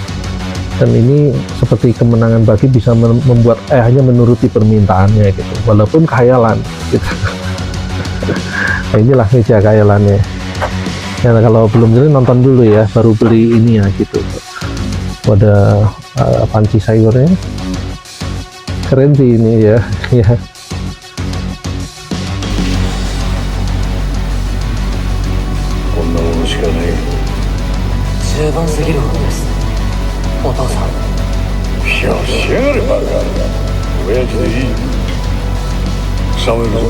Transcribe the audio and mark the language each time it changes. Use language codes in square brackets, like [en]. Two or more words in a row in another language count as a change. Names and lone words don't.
[id] Dan ini seperti kemenangan Bagi bisa membuat hanya menuruti permintaannya gitu, walaupun khayalan gitu. Nah, inilah meja khayalannya ya. Kalau belum beli nonton dulu ya, baru beli ini ya gitu. Ada panci sayurnya, keren sih ini ya ya. [ja] 十分すぎるほどです、お父さん。よしやがれバカ。親父でいい。サムエルぞ。